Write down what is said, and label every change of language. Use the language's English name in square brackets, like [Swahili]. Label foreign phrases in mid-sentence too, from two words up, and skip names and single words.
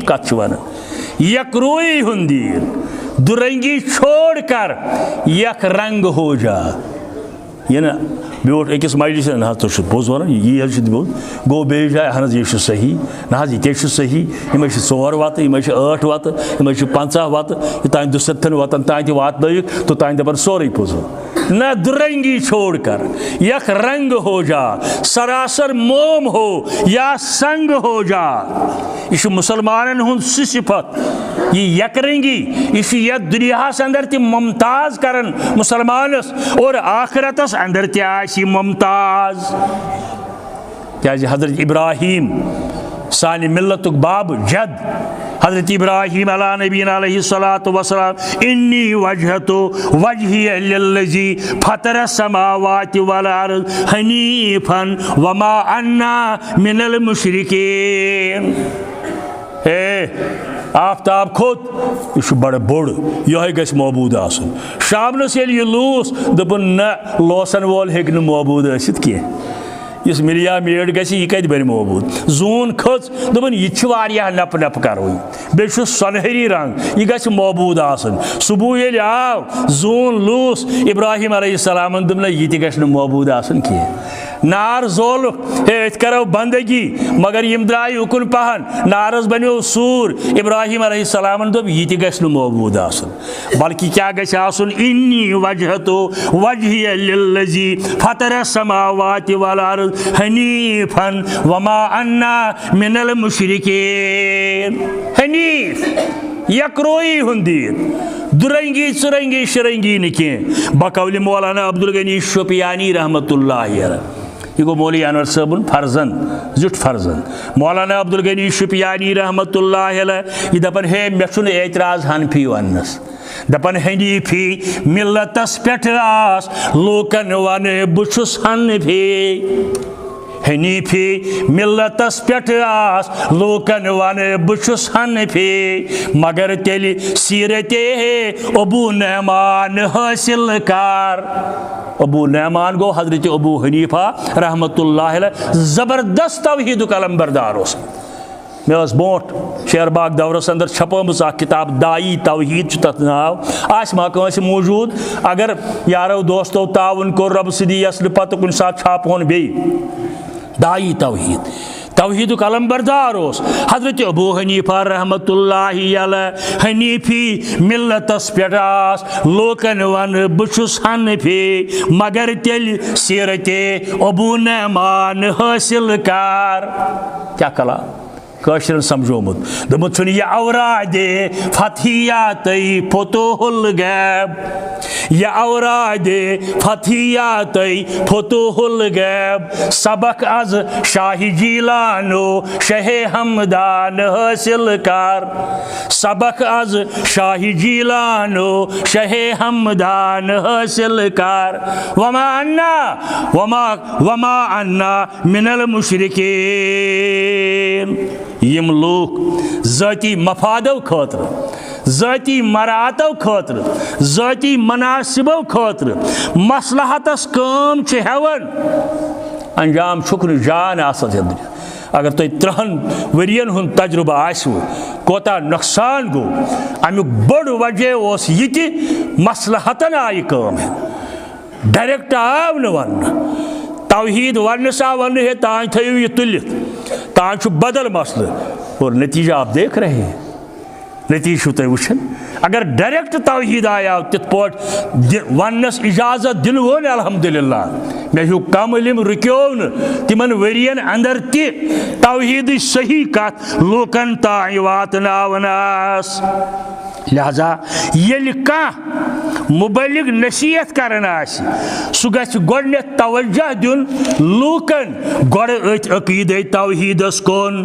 [Kashmiri] کتھ چھُ ونان یکرویی ہُنٛد دیٖن [Urdu] دُرنگی چھوڑ کر یک رنگ ہو جا [Kashmiri] یہ نا بیوٹ أکِس مجلس نہ تو پوٚز وَنان یی حظ چھُ بیوٚٹھ گوٚو بیٚیہِ جایہِ اہن حظ یہِ چھُ صحیح نہ حظ یہِ تے چھُ صحیح یِمے چھِ 4 وَتہٕ یِمے چھِ 8 وَتہٕ یِمے چھِ 50 وَتہٕ یوٚتانۍ 200 وَتَن تانۍ تہِ واتنٲیِکھ توٚتانۍ دَپان سورُے پوٚز نہ [Urdu] درنگی چھوڑ کر یک رنگ ہو جا [Kashmiri] سراسر [Urdu] موم ہو یا سنگ ہو جا [Kashmiri] یہ مسلمانن ہند سہ صفت یہ یک رنگی یہ یتھ دنیاہس اندر تہ ممتاز کرن مسلمانس اور آخرتس اندر تہ آسی ممتاز کیازِ حضرت ابراہیم سانہِ ملتُک باب جد حضرت ابراہیم [Arabic] علیہ نبینا علیہ الصلاۃ والسلام انی وجہت وجہی للذی فطر السماوات والارض حنیفا وما انا من المشرکین [Kashmiri] اے آفتاب کھوت یہ بڑا بوڑ یہ گژھِ معبود آسن شامنس ییٚلہِ یہ لوس دپن نہ لوسن وول ہیٚکہِ نہٕ معبود ٲسِتھ کینٛہہ اس ملیا میڈ گژھِ یہ کتہِ بنہِ معبود زوٗن کھٔژ دوٚپُن یہِ چھُ واریاہ نپ نپ کروٕنۍ بیٚیہِ چھُ سۄنہری رنگ یہ گژھِ معبود آسن صبح ییٚلہِ آو زوٗن لوس ابراہیم علیہ السلامن دوٚپ نہ یہِ تہِ گژھِ نہٕ معبود آسن کینٛہہ نار زولُکھ ہے أسۍ کرو بندگی مگر یم درٛاے اُکُن پہن نارس بنیو سوٗر ابراہیم علیہ السلامن دوٚپ یہِ تہِ گژھِ نہٕ معبود آسن بلکہ کیٛاہ گژھِ آسُن [Arabic] انی وجہت وجہی للذی فطر السماوات والارض حنیفا وما انا من المشرکین [Kashmiri] حنیف یکروئی ہُنٛد دیٖن درنگی ژرنگی شرنگی نہٕ کینٛہہ بقول مولانا عبدالغنی شوپیانی [Arabic] رحمۃ اللہ علیہ [Kashmiri] یہ گو مولوی انور صٲبُن فرزند زیُٹھ فرزند مولانا عبدالغنی شوپیانی [Arabic] رحمۃ اللہ علیہ [Kashmiri] یہ دپان ہے مےٚ چھُنہٕ اعتراض حنفی وننس دپان حنیفی ملتس پٮ۪ٹھ آس لوٗکن ونہٕ بہٕ چھُس حنفی حنیفی ملتس پٮ۪ٹھ آس لوٗکن ونہٕ بہٕ چھُس حنفی مگر تیٚلہِ سیٖرتے ابو نعمان حٲصِل کر ابو نعمان گو حضرت ابو حنیفہ [Arabic] رحمۃ اللہ علیہ [Kashmiri] زبردست توحیدُک علمبردار اوس مےٚ ٲس برونٛٹھ شیر باغ دورس اندر چھپٲمٕژ اکھ کتاب دائی توحید چھُ تتھ ناو آسہِ ما کٲنٛسہِ موٗجوٗد اگر یارو دوستو تعاوُن کوٚر رۄبہٕ سٕنٛدی یَسلہٕ پتہٕ کُنہِ ساتہٕ چھاپہون بیٚیہِ دائی توحید توحیدُک علمبردار اوس حضرت ابو حنیفہ [Arabic] رحمۃ اللہ علیہ [Kashmiri] حنیفی ملتس پٮ۪ٹھ آس لوٗکن ونہٕ بہٕ چھُس حنفی مگر تیٚلہِ سیٖرتے ابو نعمان حٲصِل کر کیٛاہ کلام کٲشرٮ۪ن سمجھومُت دوٚپمُت چھُنہٕ یہِ اورادِ فتحیاتٕے فتوح الغیب یہ اورادِ فتحیاتٕے فتوح الغیب سبق از شاہ جیلانو شاہ ہمدان حٲصِل کر سبق از شاہ جیلانو شاہ ہمدان حٲصِل کر [Arabic] وما انا من المشرکین [Kashmiri] یم لوگ ذاتی مفادو خاطر ذاتی مراتو خاطر ذاتی مناسبو خاطر مصلحتس کام چھ ہیوان انجام چھُکھ نہٕ جان آسان زندگی اگر تُہۍ 30 ؤرین ہُنٛد تجربہ آسِوٕ کوتاہ نۄقصان گوٚو امیُک بوٚڑ وجہ اوس یہِ تہِ مصلحتن آیہِ کٲم ہٮ۪نہٕ ڈایریکٹ آو نہٕ وننہٕ توحید وننس آو وننہٕ ہے تانۍ تھٲیِو یہِ تُلِتھ تانۍ چھُ بدل مسلہٕ [Urdu] اور نتیجہ آپ دیکھ رہے ہیں [Kashmiri] نتیجہ چھُو تُہۍ وٕچھان اگر ڈائریکٹ توحید آیاو تِتھ پٲٹھۍ وننس اجازت دِنوون الحمدللہ مےٚ ہیوٗ کم علم رُکیو نہٕ تِمن ؤرین اندر تہِ توحیدٕچ صحیح کتھ لوٗکن تانۍ واتناونس لہذا ییٚلہِ کانٛہہ مبلغ نصیحت کران آسہِ سُہ گژھِ گۄڈنٮ۪تھ توجہ دیُن لوٗکن گۄڈٕ أتھۍ عقیٖدے توحیدس کُن